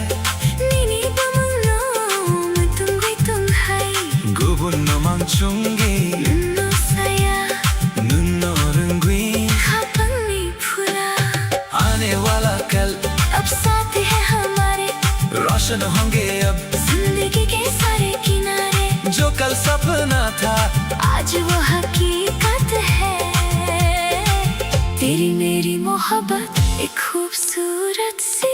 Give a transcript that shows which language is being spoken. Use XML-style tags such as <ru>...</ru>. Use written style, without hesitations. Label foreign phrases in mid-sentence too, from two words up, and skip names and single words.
<trp>Nini bamano matung witong hai Gubun no mang chungi नन्नो saya Nunno rungui खपंगी फुला</trp> <hi>आने वाला कल अब साथ है हमारे रोशन होंगे अब जिंदगी के सारे किनारे जो कल सपना था आज वो हकीकत है तेरी मेरी मोहब्बत एक खूबसूरत सी</hi>